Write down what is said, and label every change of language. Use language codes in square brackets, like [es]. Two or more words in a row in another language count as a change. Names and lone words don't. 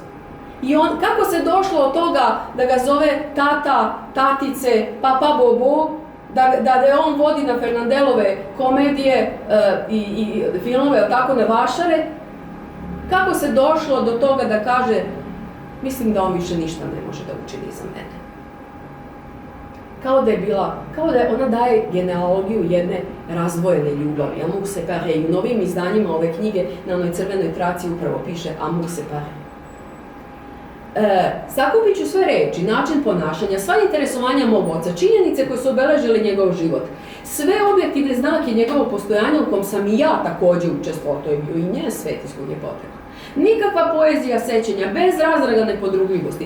[sr] I kako se došlo od toga da ga zove tata, tatice, papa, bobo, da je on vodi na Fernandelove komedije i filmove, tako na vašare, kako se došlo do toga da kaže, mislim da on više ništa ne može da učini za mene. Kao da je ona daje genealogiju jedne razdvojene ljubavi, [fr] amour séparé. [sr] I u novim izdanjima ove knjige na onoj crvenoj traci upravo piše [fr] amour séparé. [sr] Sakupit ću sve reči, način ponašanja, sva interesovanja mog oca, činjenice koje su obeležile njegov život, sve objektivne znake njegovog postojanja u kom sam i ja također učestvovao, to je bio i njen svet iz kojeg je potekao. Nikakva poezija sećanja, bez razragane podrugljivosti.